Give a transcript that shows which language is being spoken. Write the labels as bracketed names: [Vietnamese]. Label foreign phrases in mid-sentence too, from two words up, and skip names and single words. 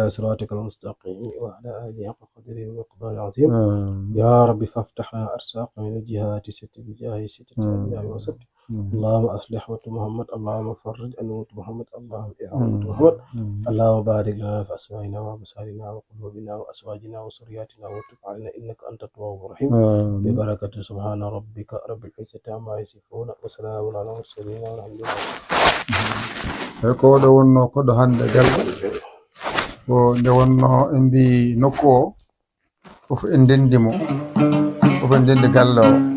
[Arabic] صراطك المستقيم وعلى آله حق قدره ومقداره العظيم يا رب فافتح لنا أرزاق من الجهات ست بجاه ستة أنبياء وسط اللهم أصلح محمد اللهم فرج أنوت محمد اللهم إعانة محمد اللهم بارك لنا في أسمائنا وأبصارنا وقلوبنا وأزواجنا وذرياتنا وتب علينا إنك أنت التواب الرحيم ببركة سبحان ربك رب العزة عما يصفون وسلام على المرسلين والحمد لله [Fula] ko ɗo wonno koɗo hande galɗo ko nde wonno en mbi nokku o fof en ndendimo fof en ndendi galle o